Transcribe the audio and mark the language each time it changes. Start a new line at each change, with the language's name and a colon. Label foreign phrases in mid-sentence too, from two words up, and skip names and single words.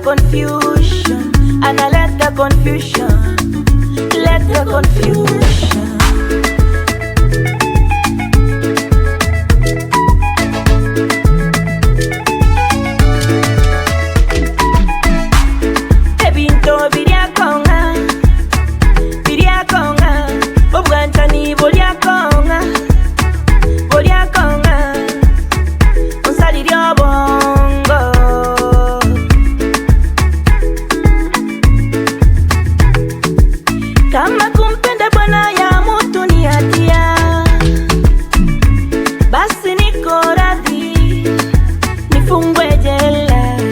English: confusion, and I let the confusion, let the confusion.
Nyankole: Ebinto biryakonga, biryakonga, obwantani bulyakonga, bulyakonga, onsalira obongo.
Swahili: Kama kumpenda bwana ya mtu ni hatia, basi niko radhi nifungwe jela.